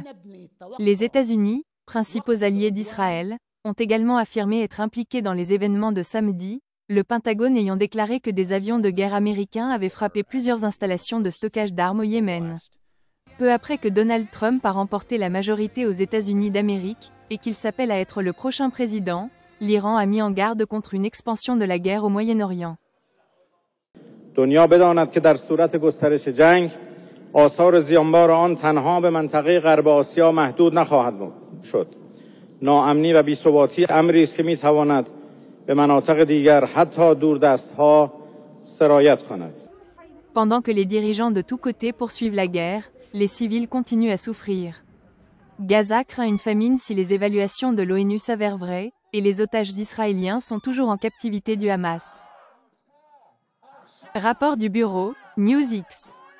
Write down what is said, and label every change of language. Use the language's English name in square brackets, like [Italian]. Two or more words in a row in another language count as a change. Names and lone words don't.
[French] Les États-Unis, principaux alliés d'Israël, ont également affirmé être impliqués dans les événements de samedi, le Pentagone ayant déclaré que des avions de guerre américains avaient frappé plusieurs installations de stockage d'armes au Yémen. Peu après que Donald Trump a remporté la majorité aux États-Unis d'Amérique, et qu'il s'appelle à être le prochain président, l'Iran a mis en garde contre une expansion de la guerre au Moyen-Orient. [Persian] آثار زیانبار آن تنها به منطقه غرب آسیا محدود نخواهد شد. ناامنی و بی‌ثباتی امری است که می‌تواند به مناطق دیگر حتی دوردست‌ها سرایت کند. [French] Pendant que les dirigeants de tous côtés poursuivent la guerre, les civils continuent à souffrir. Gaza craint une famine si les évaluations de l'ONU s'avèrent vraies, et les otages israéliens sont toujours en captivité du Hamas. Rapport du bureau, NewsX.